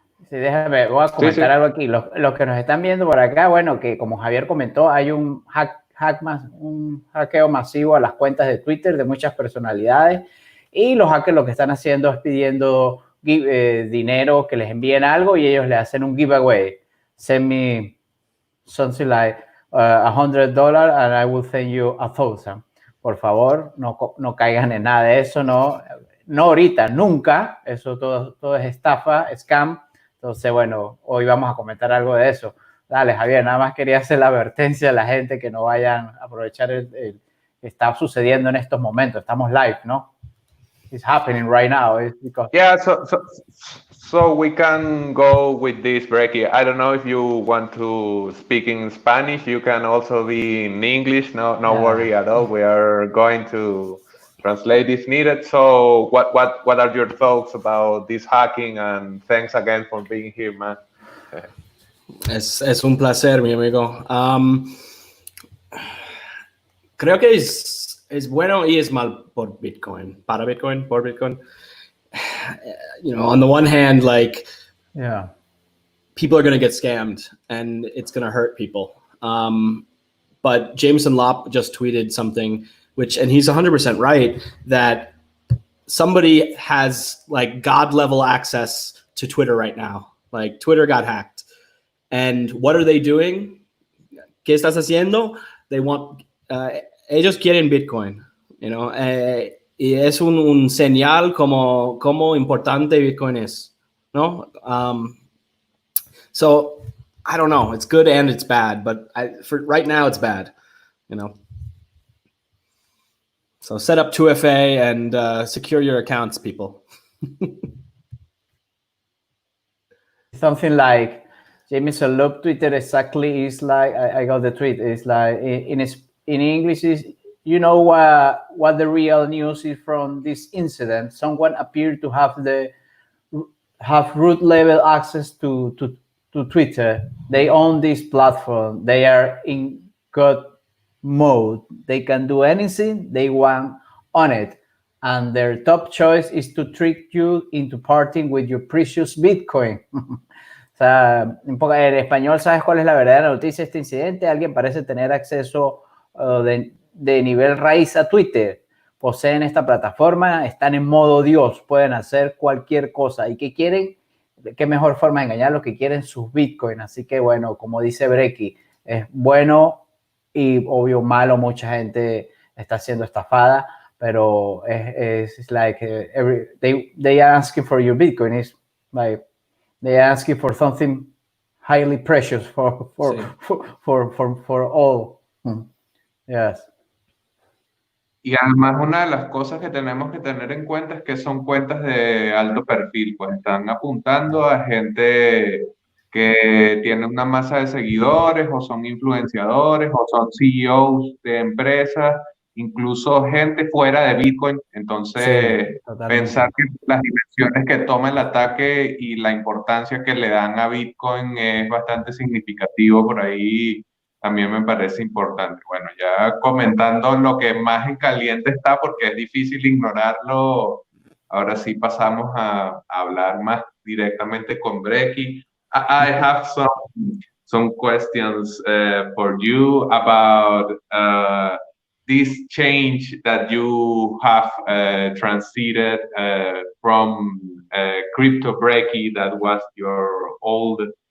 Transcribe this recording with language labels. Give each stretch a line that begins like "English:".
Spanish: Sí, déjame, voy a comentar algo aquí. Los que nos están viendo por acá, bueno, que como Javier comentó, hay un hackeo masivo a las cuentas de Twitter de muchas personalidades, y los hackers lo que están haciendo es pidiendo dinero, que les envíen algo, y ellos le hacen un giveaway.
English: Send me something like $100 and I will send you 1,000.
Spanish: Por favor, no caigan en nada de eso, no ahorita, nunca. Eso todo es estafa, scam. Entonces, bueno, hoy vamos a comentar algo de eso. Dale, Javier, nada más quería hacer la advertencia a la gente que no vayan a aprovechar el que está sucediendo en estos momentos. Estamos live, ¿no?
English: It's happening right now. Yeah, so we can go with this, Brekkie. I don't know if you want to speak in Spanish. You can also be in English. No worry at all. We are going to translate if needed. So what are your thoughts about this hacking? And thanks again for being here, man.
Spanish: Es un placer, mi amigo. Creo que es bueno y es mal por Bitcoin. Para Bitcoin, por Bitcoin.
English: You know, on the one hand, like, people are going to get scammed and it's going to hurt people. But Jameson Lopp just tweeted something, and he's 100% right, that somebody has like God level access to Twitter right now. Like, Twitter got hacked. And what are they doing?
Spanish: ¿Qué estás haciendo?
English: They want,
Spanish: ellos quieren Bitcoin,
English: you know,
Spanish: y es un señal como importante Bitcoin es, ¿no?
English: So, I don't know. It's good and it's bad, but for right now, it's bad, you know. So set up 2FA and secure your accounts, people. Something like Jameson Lopp Twitter exactly is like, I got the tweet. It's like in English is you know what the real news is from this incident. Someone appeared to have root level access to Twitter. They own this platform. They are in God mode. They can do anything they want on it. And their top choice is to trick you into parting with your precious Bitcoin.
Spanish: O sea, en español, ¿sabes cuál es la verdadera noticia de este incidente? Alguien parece tener acceso de nivel raíz a Twitter. Poseen esta plataforma, están en modo Dios, pueden hacer cualquier cosa. ¿Y qué quieren? ¿Qué mejor forma de engañar? Lo que quieren sus Bitcoin. Así que, bueno, como dice Brekkie, es bueno y obvio malo. Mucha gente está siendo estafada, pero es
English: like they are asking for your Bitcoin. It's like they are asking for something highly precious for all. Yes.
Spanish: Y además una de las cosas que tenemos que tener en cuenta es que son cuentas de alto perfil, pues están apuntando a gente que tiene una masa de seguidores o son influenciadores o son CEOs de empresas, incluso gente fuera de Bitcoin. Entonces, sí, pensar que las dimensiones que toma el ataque y la importancia que le dan a Bitcoin es bastante significativo por ahí. También me parece importante. Bueno, ya comentando lo que más en caliente está, porque es difícil ignorarlo, ahora sí pasamos a hablar más directamente con Brekkie.
English: I have some questions for you about this change that you have transited from crypto Brekkie, that was your old.